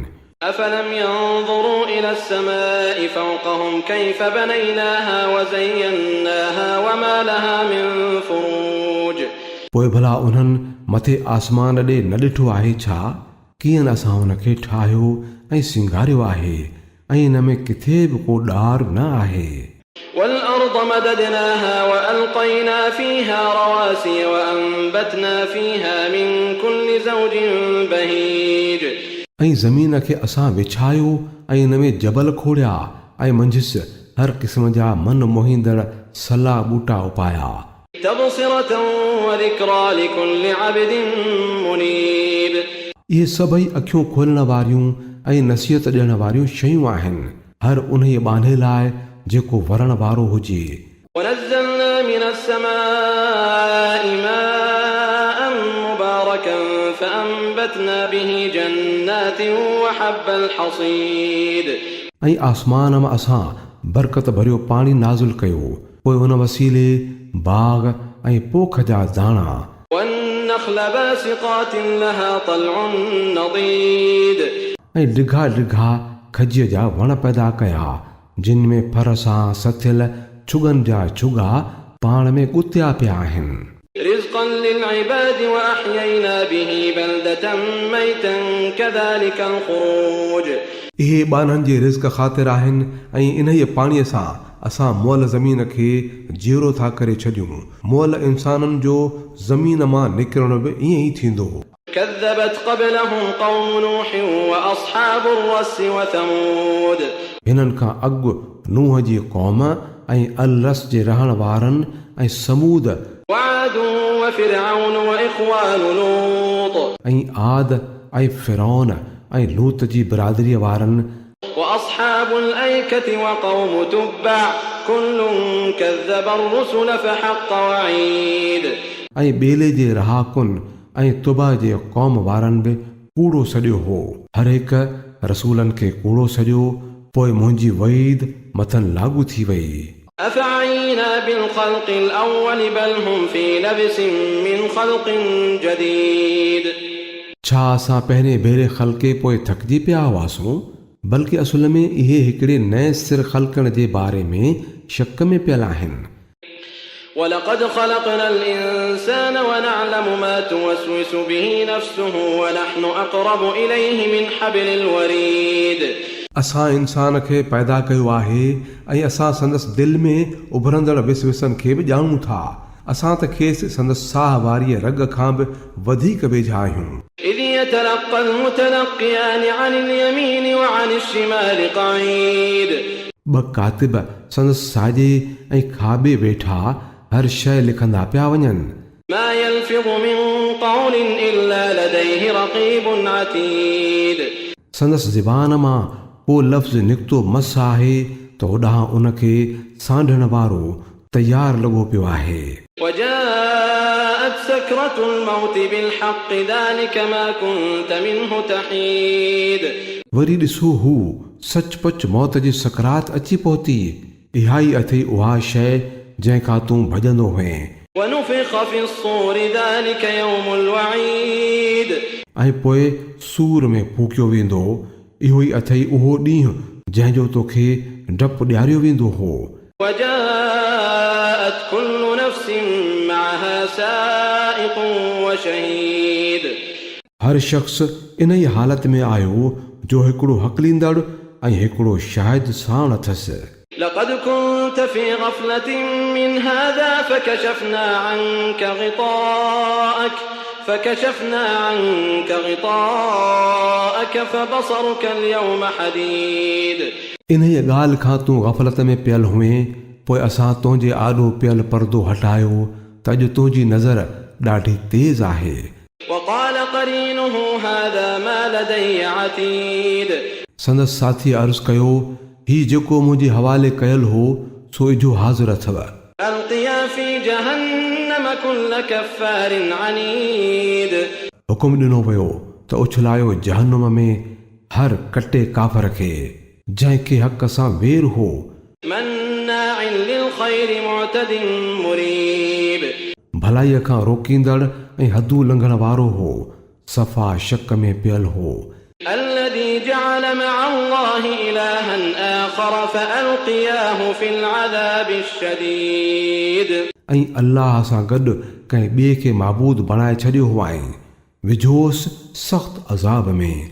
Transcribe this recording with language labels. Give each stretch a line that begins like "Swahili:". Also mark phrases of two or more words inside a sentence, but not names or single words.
Arabic: أفلم ينظروا إلى السماء فوقهم كيف بنيناها وزيناها وما لها من فروج.
Sindhi: पोइ भला उन्हनि मथे आसमान ॾे न ॾिठो आहे छा? कीअं असां हुनखे ठाहियो ऐं सिंगारियो आहे, ऐं इन में किथे बि को ॾार न आहे।
Arabic: والأرض مددناها وألقينا فيها رواسي وأنبتنا فيها من كل زوج بهيج।
Sindhi: ऐं ज़मीन खे असां विछायो ऐं इन में जबल खोड़िया ऐं मंझिसि हर क़िस्म जा मन मोहींदड़ सला ॿूटा उपाया।
Arabic: تبصرة وذكرى لكل عبد منيب।
Sindhi: इहे सभई अखियूं खोलण वारियूं ऐं नसीहत ॾियण वारियूं शयूं आहिनि हर उन बांधे लाइ जेको वरण वारो हुजे।
Arabic: ونزلنا من السماء ماء مباركا فأنبتنا به جنات وحب الحصيد।
Sindhi: ऐं आसमान मां असां बरकत भरियो पाणी नाज़ुल कयो, पोइ उन वसीले बाग़ ऐं पोख जा दाणा।
Arabic: والنخل باسقات لها طلع نضيد।
Sindhi: ऐं डिघा डिघा खजीअ जा वण पैदा कया जिन में फर सां सथियल छुगनि जा छुगा पाण में ॻुतिया पिया आहिनि।
Arabic: رزقا للعباد وأحيينا به بلدة ميتا كذلك الخروج।
Sindhi: इहे ॿाननि जे रिज़्क़ ख़ातिर आहिनि ऐं इन ई पाणीअ सां असां मुअल ज़मीन खे जीरो था करे छॾियूं। मुअल इंसाननि जो ज़मीन मां निकिरणु बि ईअं ई थींदो।
Arabic: كذبت قبلهم قوم نوح وأصحاب الرس وثمود।
Sindhi: हिननि खां अॻु नूह जी क़ौम ऐं अल रस जे रहण वारनि ऐं समूद
Arabic: وعاد وفرعون وإخوان لوط।
Sindhi: ऐं आद ऐं फिरौन ऐं लूत जी बिरादरीअ वारनि
Arabic: وأصحاب الأيكة وقوم تبع كل كذب الرسل فحق وعيد।
Sindhi: ऐं ॿेले जे रहाकुनि ऐं तुबा जे क़ौम वारनि बि कूड़ो सॼो हो। हर हिकु रसूलनि खे कूड़ो सॼो, पोइ मुंहिंजी वईद मथनि लागू थी वई।
Arabic: أفعينا بالخلق الأول بل هم في لبس من خلق جديد।
Sindhi: छा असां पहिरें भेरे ख़ल्क़े पोइ थकिजी पिया हुआसूं? बल्कि असुल में इहे हिकिड़े नए सिर ख़ल्क़ण जे बारे में शक में पियल आहिनि।
Arabic: ولقد خلقنا الإنسان ونعلم ما توسوس به نفسه ونحن أقرب إليه من حبل الوريد।
Sindhi: असां इंसान खे पैदा कयो आहे ऐं असां संदसि दिलि में उभरंदड़ विसविसनि खे बि ॼाणूं था। असां त खेसि संदसि साह वारीअ रग खां बि वधीक वेझा आहियूं।
Arabic: إذ يتلقى المتلقيان عن اليمين وعن الشمال قعيد।
Sindhi: ॿ कातिब संदसि साॼे ऐं खाॿे वेठा हर शइ लिखंदा पिया वञनि।
Arabic: ما يلفظ من قول إلا لديه رقيب عتيد।
Sindhi: संदसि ज़बान मां को लफ़्ज़ निकितो मस आहे त होॾां उनखे सांढण वारो तयारु लॻो पियो आहे।
Arabic: وجاءت سكرة الموت بالحق ذلك ما كنت منه تحيد।
Sindhi: वरी ॾिसो हू सचपच मौत जी सकरात अची पहुती। इहा ई अथई उहा शइ जंहिंखां तूं भॼंदो हुएं।
Arabic: ونفخ في الصور ذلك يوم الوعيد
Sindhi: ऐं पोइ सूर में फूकियो वेंदो इहो ई अथई उहो ॾींहुं जंहिंजो तोखे डपु ॾियारियो वेंदो हो
Arabic: وجاءت كل نفس معها سائق وشهيد
Sindhi: हर शख़्स इन ई हालत में आयो जो हिकिड़ो हकलींदड़ ऐं हिकिड़ो शाहिद साण अथसि
Arabic: لقد كنت في غفلة من هذا فكشفنا عنك غطاءك فبصرك اليوم حديد
Sindhi: इन ई ॻाल्हि खां तूं ग़फ़लत में पियल हुए पोइ असां तुंहिंजे आॾो पियल पर्दो हटायो त अॼु तुंहिंजी नज़र ॾाढी तेज़ आहे
Arabic: وقال قرينه هذا ما لدي عتيد
Sindhi: संदसि साथी अर्ज़ु कयो ही जेको मुंहिंजे हवाले कयल हो सो इजो हाज़िर अथव
Arabic: ألقيا في جهنم كل كفار عنيد
Sindhi: हुकुम ॾिनो वियो त उछलायो जहन्नुम में हर कटे काफ़र खे जंहिंखे हक़ सां वेर हो
Arabic: مناع للخير معتد مريب
Sindhi: भलाईअ खां रोकींदड़ ऐं हदूं लंघण वारो हो सफ़ा शक में पियल हो
Arabic: الذي جعل مع الله إلها آخر فألقياه في العذاب الشديد
Sindhi: ऐं अल्लाह सां गॾु कंहिं ॿिए खे माबूद बणाए छॾियो हुआईं विझोसि सख़्त अज़ाब में